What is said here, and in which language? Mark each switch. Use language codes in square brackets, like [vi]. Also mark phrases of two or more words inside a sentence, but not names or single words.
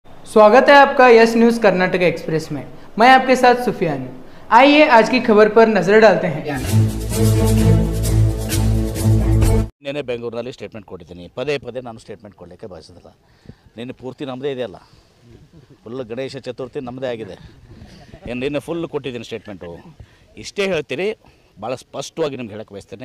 [hi] स्वागत है आपका यस न्यूज़ कर्नाटक एक्सप्रेस में। मैं आपके साथ सुफियान। आइए आज की खबर पर नजर डालते हैं। [kn] ನಿನ್ನೆ ಬೆಂಗಳೂರಿನಲ್ಲಿ ಸ್ಟೇಟ್ಮೆಂಟ್ ಕೊಟ್ಟಿದ್ದೀನಿ, ಪದೇ ಪದೇ ನಾನು ಸ್ಟೇಟ್ಮೆಂಟ್ ಕೊಡಲಿಕ್ಕೆ ಬಯಸೋದಿಲ್ಲ. ನಿನ್ನೆ ಪೂರ್ತಿ ನಮ್ಮದೇ ಇದೆಯಲ್ಲ, ಫುಲ್ ಗಣೇಶ ಚತುರ್ಥಿ ನಮ್ಮದೇ ಆಗಿದೆ. ನಿನ್ನೆ ಫುಲ್ ಕೊಟ್ಟಿದ್ದೀನಿ ಸ್ಟೇಟ್ಮೆಂಟು. ಇಷ್ಟೇ ಹೇಳ್ತೀನಿ, ಭಾಳ ಸ್ಪಷ್ಟವಾಗಿ ನಿಮ್ಗೆ ಹೇಳಕ್ಕೆ ಬಯಸ್ತೇನೆ.